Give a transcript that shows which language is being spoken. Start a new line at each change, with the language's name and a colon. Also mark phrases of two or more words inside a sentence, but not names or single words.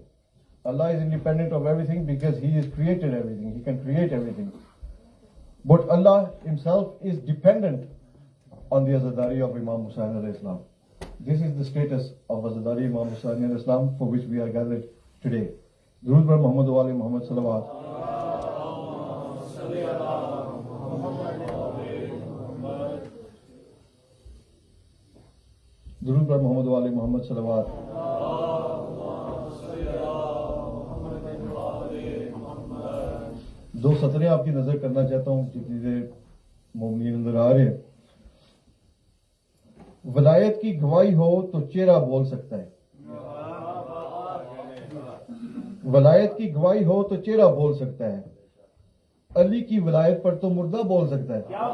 English: Allah is independent of everything because He has created everything. He can create everything. But Allah Himself is dependent on the azadari of Imam Hussain
Arabic: عليه السلام.
English: This is the status of azadari Imam Hussain
Arabic: عليه السلام
English: for which we are gathered today.
Persian: درود بر محمد و آل محمد صلوات. درود بر محمد و آل محمد صلوات۔
Urdu: دو سطریں آپ کی نظر کرنا چاہتا ہوں جتنی دیر مومنین اندر آ رہے ہیں۔ ولایت کی گواہی ہو تو چہرہ بول سکتا ہے، ولایت کی گواہی ہو تو چہرہ بول سکتا ہے، علی کی ولایت پر تو مردہ بول سکتا ہے۔